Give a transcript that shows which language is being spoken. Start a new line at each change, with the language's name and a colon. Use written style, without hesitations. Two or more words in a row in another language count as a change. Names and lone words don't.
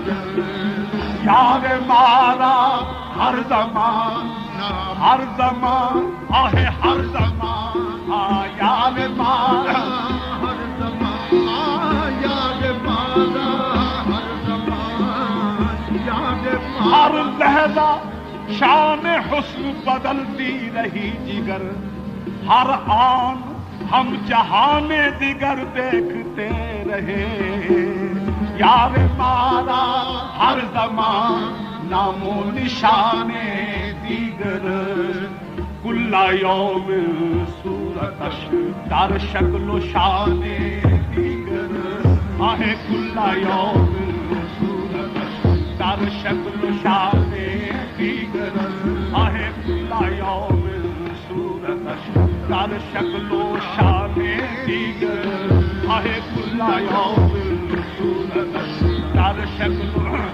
Persian: یار مارا ہر زمان، ہر زمان، آہ ہر زمان، یار مارا ہر زمان، یار مارا ہر زمان، یار مارا.
Urdu: ہر لحظہ شان حسن بدلتی رہی جگر، ہر آن ہم
Persian: جہان دیگر
Urdu: دیکھتے رہے.
Persian: یار مارا ہر زمان نام و نشان دیگر.
Arabic: کل یوم
Persian: صورتش در شکل و شان دیگر، آہ کل یوم صورتش در شکل و شان دیگر، آہ
Arabic: کل یوم
Persian: صورتش در شکل و شان دیگر، آہ
Arabic: کل یوم
Persian: صورتش در شکل و